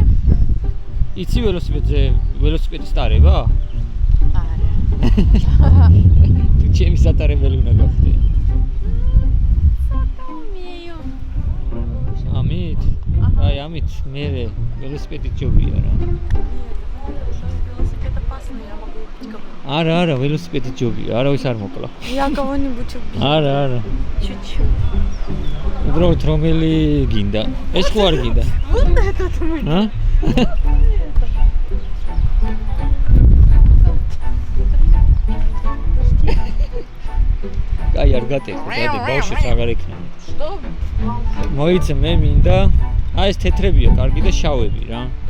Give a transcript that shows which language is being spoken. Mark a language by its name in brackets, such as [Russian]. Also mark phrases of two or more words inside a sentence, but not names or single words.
[Georgian] იცი ველოსიპედის ტარება? Ара. თუ ჩემი სატარებელი უნდა გახდე. [Russian] Умею. [Georgian] ამით? აი ამით მე ველოსიპედით ჯობია რა. [Russian] Велосипед опасный, я могу убить кого-нибудь. [Georgian] არა, ველოსიპედით ჯობია. არავის არ მოკლა. [Russian] Я кого-нибудь убью. [Georgian] არა. [Russian] Чуть-чуть. [Georgian] უბრალოდ რომელი გინდა? ეს ხო არ გინდა? [Russian] Вот этот мы. [Georgian] ა? აი არ გატეხო, დადი ბავშვებს აღარ ექნება. [Russian] Что? [Georgian] მოიცე მე მინდა აი ეს თეთრებია კარგი და შავები რა.